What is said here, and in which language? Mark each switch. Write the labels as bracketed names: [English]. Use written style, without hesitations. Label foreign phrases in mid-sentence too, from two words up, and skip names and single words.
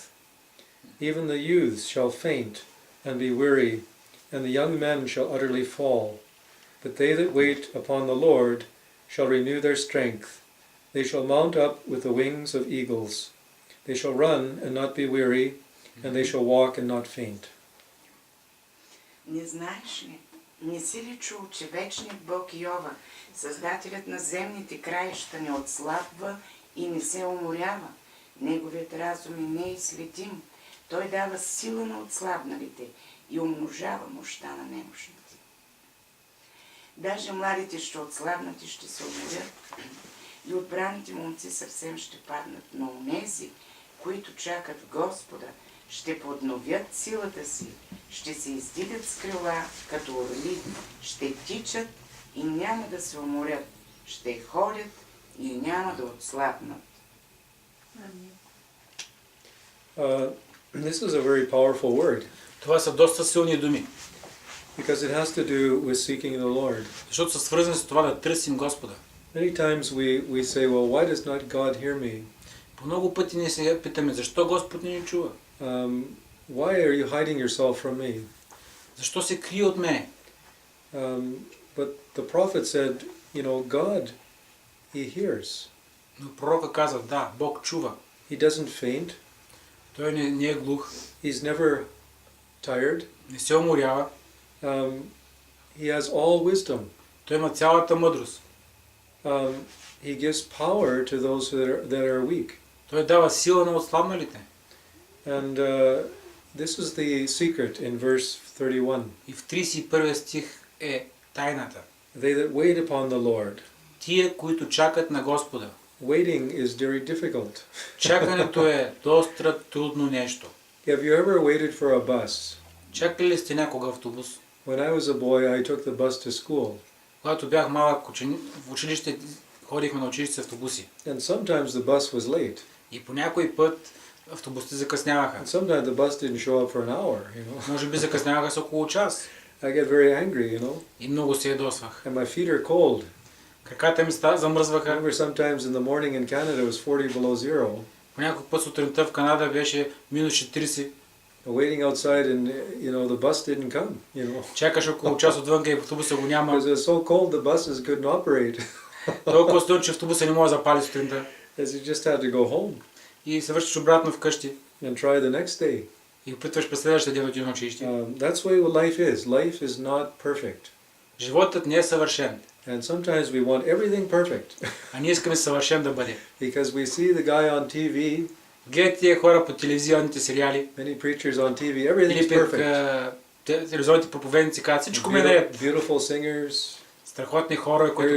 [English] Even the youths shall faint and be weary, and the young men shall utterly fall. But they that wait upon the Lord shall renew their strength. They shall mount up with the wings of eagles. They shall run and not be weary, and they shall walk and not faint. [Bulgarian] Не знаеш ли, не си ли чул, че вечният Бог Йова, създателят на земните краища, не отслабва и не се уморява? Неговият разум е неизследим. Той дава сила на отслабналите и умножава мощта на немощните. Даже младите ще отслабнат и ще се уморят, и отбраните момци съвсем ще паднат, но онези, които чакат Господа, ще подновят силата си, ще се издигат с крила като орли, ще тичат и няма да се уморят, ще ходят и няма да отслабнат. [English] This is a very powerful word. [Bulgarian] Това са доста силни думи. [English] Because it has to do with seeking the Lord. [Bulgarian] Защото са свързани с това да търсим Господа. [English] Many times we say, well, why does not God hear me? [Bulgarian] По много пъти ние се питаме, защо Господ не ни чува? [English] Why are you hiding yourself from me? [Bulgarian] Защо се крие от мене? [English] But the prophet said, you know, God, he hears. [Bulgarian] Но пророка каза, да, Бог чува. [English] He doesn't faint. [Bulgarian] Той не е глух. [English] He's never tired. [Bulgarian] Не се уморява. [English] He has all wisdom. [Bulgarian] Той има цялата мъдрост. [English] He gives power to those that are weak. [Bulgarian] Той дава сила на отслабналите. [English] And this is the secret in verse 31. [Bulgarian] И в 31 стих е тайната. [English] They that wait upon the Lord. [Bulgarian] Тие, които чакат на Господа. [English] Waiting is very difficult. [Bulgarian] Чакането е доста трудно нещо. [English] Have you ever waited for a bus? [Bulgarian] Чакали ли сте някога автобус? [English] When I was a boy, I took the bus to school. [Bulgarian] Когато бях малък в училище, ходихме на училище с автобуси. [English] And sometimes the bus was late. [Bulgarian] И по някой път автобусите закъсняваха. [English] And sometimes the bus didn't show up for an hour, you know. [Bulgarian] Може би закъсняваха с около час. [English] I get very angry, you know. [Bulgarian] И много се ядосвах. [English] And my feet are cold. [Bulgarian] Краката ми замръзваха. [English] I remember sometimes in the morning in Canada it was 40 below zero. [Bulgarian] По някой път сутринта в Канада беше минус 40. [English] Waiting outside and you know the bus didn't come, you know. [Bulgarian] Чакаш около час отвънка и автобуса го няма. [English] Because it was so cold the buses couldn't operate. [Bulgarian] Толкова студено, че автобуса не може да запали сутринта. [English] As you just had to go home. [Bulgarian] И се връщаш обратно вкъщи. [English] And try the next day. [Bulgarian] И опитваш през следващия ден да отидеш на училище. [English] That's the way life is. Life is not perfect. [Bulgarian] Животът не е съвършен. [English] And sometimes we want everything perfect. [Bulgarian] А ние искаме съвършен да бъде. [English] Because we see the guy on TV. [Bulgarian] Гледат тия хора по телевизионните сериали. [English] Many preachers on TV, everything's perfect. [Bulgarian] Телевизионните проповедници казват, всичко ме наред. [English] Beautiful singers. [Bulgarian] Страхотни хора, които